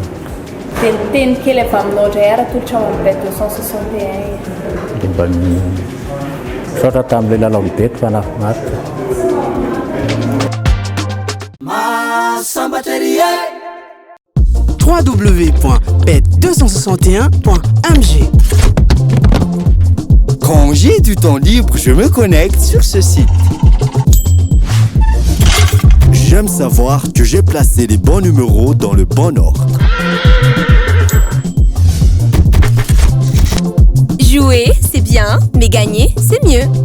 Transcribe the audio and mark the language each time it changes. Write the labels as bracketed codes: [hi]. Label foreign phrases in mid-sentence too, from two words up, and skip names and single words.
[mg] Dia ny teny kely avy aminao indray ara tolotra amin'ny bet 261? Dia mba misaotra tamin'ilay lalao bet fa nafinaritra. www.bet261.mg. [fr] Quand j'ai du temps libre, je me connecte sur ce site. J'aime savoir que j'ai placé les bons numéros dans le bon ordre. Jouer, c'est bien, mais gagner, c'est mieux.